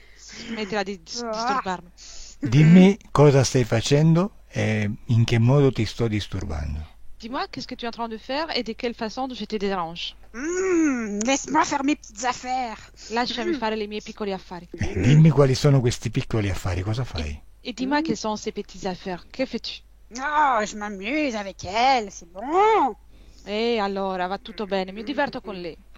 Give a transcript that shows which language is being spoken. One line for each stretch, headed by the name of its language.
Italian: Smettila di disturbarmi. Dimmi cosa stai facendo e in che modo ti sto disturbando.
French: Dis-moi, qu'est-ce que tu es en train de faire et de quelle façon je te dérange? Laisse-moi faire mes petites affaires.
Italian: Lasciami fare le mie piccole affari. Dimmi quali sono questi piccoli affari, cosa fai?
French: Et dis-moi quelles sont ces petites affaires. Que fais-tu? Oh, je m'amuse avec elle, c'est bon.
Italian: E allora, va tutto bene, mi diverto con lei.